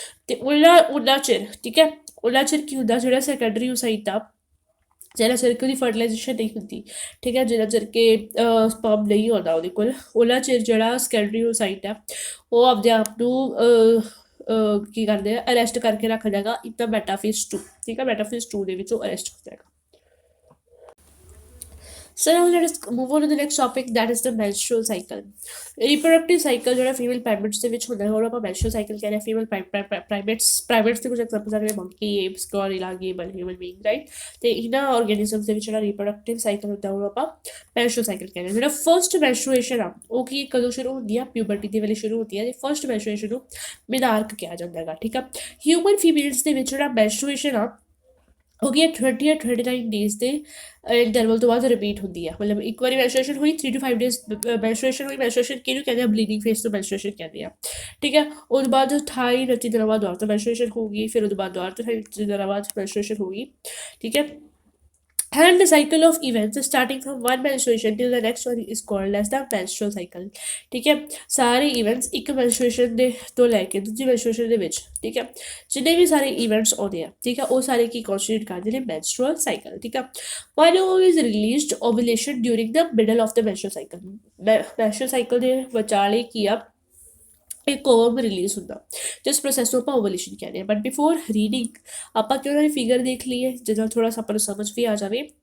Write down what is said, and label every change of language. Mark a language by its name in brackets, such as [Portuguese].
[Punjabi] ਤੇ ਉਹਨਾਂ ਚਿਰ, ਠੀਕ ਹੈ, ਉਹਨਾਂ ਚਿਰ ਕੀ ਹੁੰਦਾ, ਜਿਹੜਾ ਸੈਕੰਡਰੀ ਓਸਾਈਟ ਆ ਜਿਹੜਾ ਚਿਰ ਕਿ ਉਹਦੀ ਫਰਟੀਲਾਈਜੇਸ਼ਨ ਨਹੀਂ ਹੁੰਦੀ, ਠੀਕ ਹੈ, ਜਿਹੜਾ ਚਿਰ ਕਿ ਸਪਰਮ ਨਹੀਂ ਆਉਂਦਾ ਉਹਦੇ ਕੋਲ, ਉਹਨਾਂ ਚਿਰ ਜਿਹੜਾ ਸੈਕੰਡਰੀ ਓਸਾਈਟ ਆ ਉਹ ਆਪਦੇ ਆਪ ਨੂੰ ਕੀ ਕਰਦੇ ਆ, ਅਰੈਸਟ ਕਰਕੇ ਰੱਖ ਜਾਏਗਾ ਇਨ ਦਾ ਮੈਟਾਫੇਜ਼ 2, ਠੀਕ ਹੈ। ਮੈਟਾਫੇਜ਼ 2 ਦੇ ਵਿੱਚ ਉਹ ਅਰੈਸਟ ਹੋ ਜਾਏਗਾ। [English] So now let us move on to the next topic, that is the menstrual cycle. [Punjabi] Reproductive cycle ਜਿਹੜਾ ਫੀਮੇਲ ਪ੍ਰਾਈਮੇਟਸ ਦੇ ਵਿੱਚ ਹੁੰਦਾ ਹੈ, ਉਹ ਆਪਾਂ menstrual cycle ਕਹਿੰਦੇ ਹਾਂ। ਫੀਮੇਲ ਪ੍ਰਾਈਮੇਟਸ ਦੇ ਕੁਝ ਐਗਜ਼ਾਮਪਲਸ ਆ ਗਏ, monkey, ਏਪਸ, gorilla, ਗੇਬਲ, human being, right. ਤੇ ਇਹਨਾਂ ਆਰਗੈਨਿਜ਼ਮਸ ਦੇ ਵਿੱਚ ਜਿਹੜਾ ਰੀਪਰੋਡਕਟਿਵ ਸਾਈਕਲ ਹੁੰਦਾ ਉਹ ਆਪਾਂ menstrual cycle ਕਹਿੰਦੇ ਹਾਂ। ਜਿਹੜਾ ਫਸਟ ਮੈਂਸਟਰੂਏਸ਼ਨ ਆ ਉਹ ਕੀ ਕਦੋਂ ਸ਼ੁਰੂ ਹੁੰਦੀ ਆ, ਪਿਊਬਰਟੀ ਦੇ ਵੇਲੇ ਸ਼ੁਰੂ ਹੁੰਦੀ ਆ ਤੇ ਫਸਟ ਮੈਂਸਟਰੂਏਸ਼ਨ ਨੂੰ ਮਿਨਾਰਕ ਕਿਹਾ ਜਾਂਦਾ ਹੈਗਾ, ਠੀਕ ਆ। ਹਿਊਮਨ ਫੀਮੇਲਸ ਦੇ ਵਿੱਚ ਜਿਹੜਾ ਮੈਂਸਟਰੂਏਸ਼ਨ ਆ ਉਹ ਕੀ 20 ਜਾਂ 29 ਡੇਜ਼ ਦੇ ਇੰਟਰਵਲ ਤੋਂ ਬਾਅਦ ਰਿਪੀਟ ਹੁੰਦੀ ਆ। ਮਤਲਬ ਇੱਕ ਵਾਰੀ ਮੈਂਸਟਰੂਏਸ਼ਨ ਹੋਈ, 3 to 5 ਡੇਜ਼ ਮੈਂਸਟਰੂਏਸ਼ਨ ਹੋਈ, ਮੈਂਸਟਰੂਏਸ਼ਨ ਕਿਹਨੂੰ ਕਹਿੰਦੇ ਆ, ਬਲੀਡਿੰਗ ਫੇਸ ਤੋਂ ਮੈਂਸਟਰੂਏਸ਼ਨ ਕਹਿੰਦੇ ਆ, ਠੀਕ ਹੈ। ਉਹਦੇ ਬਾਅਦ 28 29 ਦਿਨਾਂ ਬਾਅਦ ਦੁਬਾਰਾ ਤੋਂ ਮੈਂਸਟਰੂਏਸ਼ਨ ਹੋਊਗੀ, ਫਿਰ ਉਹਦੇ ਬਾਅਦ ਦੁਬਾਰਾ ਤੋਂ 28 ਦਿਨਾਂ ਬਾਅਦ ਮੈਂਸਟਰੂਏਸ਼ਨ ਹੋਊਗੀ, ਠੀਕ ਹੈ। [English] And the cycle of events starting from one menstruation till the next one is called as the menstrual cycle, [Punjabi] ਠੀਕ ਹੈ। ਸਾਰੇ ਇਵੈਂਟਸ ਇੱਕ ਮੈਂਸਟਰੂਏਸ਼ਨ ਦੇ ਤੋਂ ਲੈ ਕੇ ਦੂਜੀ ਮੈਂਸਟਰੂਏਸ਼ਨ ਦੇ ਵਿੱਚ, ਠੀਕ ਹੈ, ਜਿੰਨੇ ਵੀ ਸਾਰੇ ਇਵੈਂਟਸ ਆਉਂਦੇ ਆ, ਠੀਕ ਹੈ, ਉਹ ਸਾਰੇ ਕੀ ਕਨਸਟੀਟਿਊਟ ਕਰਦੇ ਨੇ, menstrual cycle, ਠੀਕ ਹੈ। [English] When is released ovulation during the middle of the menstrual cycle, [Punjabi] menstrual cycle ਦੇ ਵਿਚਾਲੇ ਕੀ ਆ, ਇੱਕ ਓਵਮ ਰਿਲੀਜ਼ ਹੁੰਦਾ, ਜਿਸ ਪ੍ਰੋਸੈਸ ਨੂੰ ਆਪਾਂ ਓਵੂਲੇਸ਼ਨ ਕਹਿੰਦੇ ਹਾਂ। ਬਟ ਬਿਫੋਰ ਰੀਡਿੰਗ ਆਪਾਂ ਕਿਉਂ ਉਹਨਾਂ ਦੀ ਫਿਗਰ ਦੇਖ ਲਈਏ ਜਿਹਦੇ ਨਾਲ ਥੋੜ੍ਹਾ ਆਪਾਂ ਨੂੰ ਸਮਝ ਵੀ ਆ ਜਾਵੇ।